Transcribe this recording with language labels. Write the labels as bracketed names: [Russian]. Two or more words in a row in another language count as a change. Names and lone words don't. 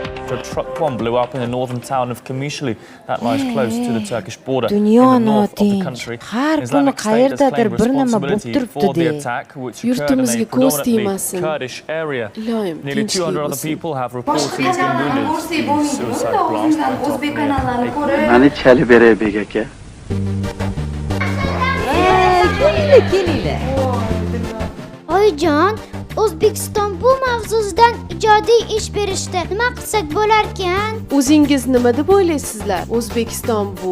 [English] after a truck bomb blew up in the northern town of Kamishli that lies close to the Turkish border. In [Uzbek] Dunyo [English] the north of the [Uzbek] notinch. [English] country, [Uzbek] Har kuni [English] Islamic State has [Uzbek] qayerdadir [English] claimed [Uzbek] bir nima bo'lib [English] responsibility for the [Uzbek] turibdi-de. [English] attack, which occurred in [Uzbek] Yurtimizga [English] a [Uzbek] ko'z [English] predominantly [Uzbek] tegmasin. [English] Kurdish area. [Uzbek] Ilohim, [English] Nearly [Uzbek] tinchlik [English] 200 other [Uzbek] bo'lsin. [English] people have reportedly been wounded. The suicide blast went off near [Uzbek] Mani chali beray bek aka. Kelinglar. Oyijon, O'zbekiston bu mavzudan ijodiy ish berishdi. Nima qilsak bo'larkan? O'zingiz nima deb o'ylaysizlar? O'zbekiston bu